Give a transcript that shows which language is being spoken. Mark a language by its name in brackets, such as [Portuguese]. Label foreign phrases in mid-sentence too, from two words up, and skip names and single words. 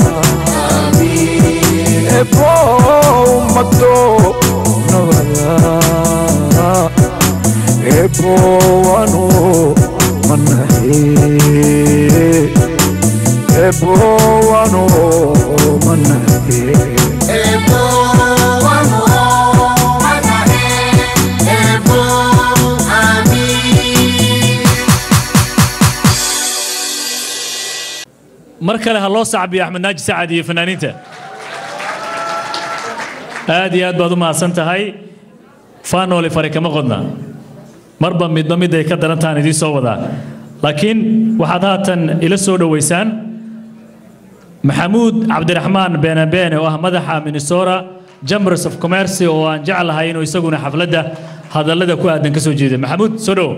[Somali] amin ebo mato nabada ebo wano manahe ebo wano manahe ebo wano manahe ebo amin mar kale ha loo sacbiyo Axmed Naaji Sacad iyo fanaaniinta aad iyo aad baad u mahadsan tahay faanoole fare kama qodna marba midba mid ay ka darantaan idin soo wadaa laakiin waxaad haatan ila soo dhaweysaan maxamuud cabdiraxmaan beenabeene oo ah madaxa Minnesota Chambers of Commerce oo aan jeclahay inuu isaguna xafladda hadallada ku aadan ka soo jeedo maxamuud soo dhaw